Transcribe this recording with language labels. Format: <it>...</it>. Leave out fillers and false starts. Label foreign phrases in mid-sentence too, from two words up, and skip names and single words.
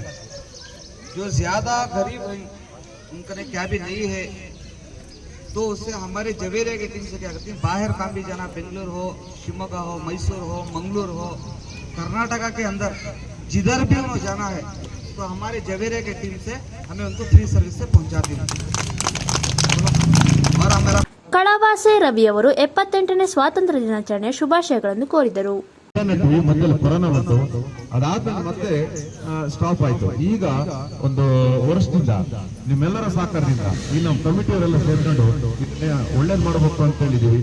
<hi>जो ज़्यादा गरीब हैं उनका क्या भी नहीं है तो उससे हमारे जवेरिया की टीम से क्या करती है, बाहर काम भी जाना, बेंगलुरु हो, शिमोगा हो, मैसूर हो, मंगलूर हो, कर्नाटका के अंदर जिधर भी उन्हें जाना है तो हमारे जवेरिया के टीम से हमें उनको</hi> <en>free service</en> <hi>से पहुंचाती है. और हमारा</hi> <kn>ಕಳವಾಸೆ ರವಿಯವರು 78ನೇ ಸ್ವಾತಂತ್ರ್ಯ ದಿನಾಚರಣೆಯ ಶುಭಾಶಯಗಳನ್ನು ಕೋರಿದರು. ಮೊದಲು ಕೊರೋನಾ ಬಂತು, ಅದಾದ್ಮೇಲೆ ಮತ್ತೆ ಸ್ಟಾಪ್ ಆಯ್ತು. ಈಗ ಒಂದು ವರ್ಷದಿಂದ ನಿಮ್ಮೆಲ್ಲರ ಸಹಕಾರದಿಂದ ಈ ನಮ್ಮ ಕಮಿಟಿಯವರೆಲ್ಲ ಸೇರ್ಕೊಂಡು ಒಳ್ಳೇದ್ ಮಾಡಬೇಕು ಅಂತ ಹೇಳಿದೀವಿ.</kn>